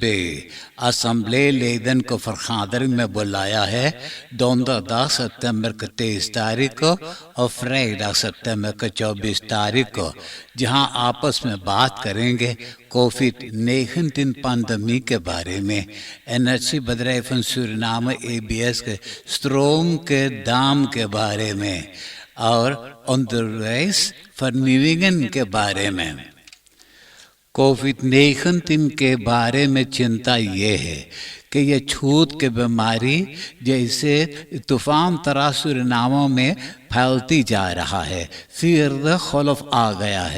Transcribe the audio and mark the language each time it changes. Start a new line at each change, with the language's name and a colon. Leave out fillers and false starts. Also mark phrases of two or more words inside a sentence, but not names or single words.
Caribbean Hindustani: Assembleeleden को vergadering में बुलाया है donderdag सितंबर के 23 तारीख को और vrijdag सितंबर के 24 तारीख को, जहां आपस में बात करेंगे कोविड-19 पैंडेमिक के बारे में, energiebedrijven Suriname EBS के स्ट्रोम के दाम के बारे में और
Dutch: onderwijs vernieuwingen
Caribbean Hindustani: के बारे में। कोविड-19 के बारे में चिंता ये है कि ये छूत की बीमारी जैसे तूफान तरह सूरीनाम में फैलती जा रहा है। फिर खौफ आ गया है।